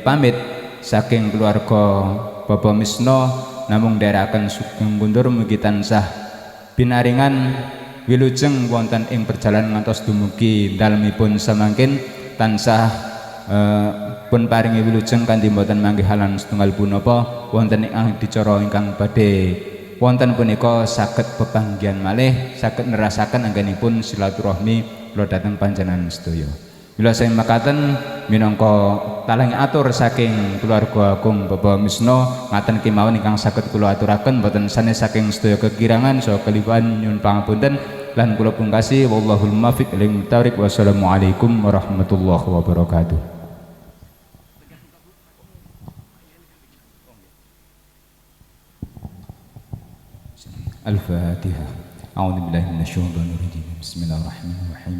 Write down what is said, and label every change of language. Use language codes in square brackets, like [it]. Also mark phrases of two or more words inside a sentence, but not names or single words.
[jv] pamit saking keluarga Bapak Misno namung ndherekaken sugeng kundur mugi tansah pinaringan wilujeng wonten ing perjalanan ngantos dumugi dalemipun samangkin tansah pun paringi wilujeng kanthi boten manggih halang setunggal punapa wonten ing adicara ingkang badhe wonten punika saged pepanggihan malih saged nerasaken anggenipun silaturahmi kula dhateng panjenengan sedaya. Mila saya makaten minangka talang atur saking keluarga agung Bapak Misno ngaten kemawon ingkang saged kula aturaken boten sanes saking sedaya kekirangan saha keliwan nyuwun pangapunten lan kula pungkasi [ar] والله الموفق للمتقين. والسلام عليكم ورحمة الله وبركاته. Al-Fatihah. أعوذ بالله من الشيطان الرجيم. بسم الله الرحمن الرحيم.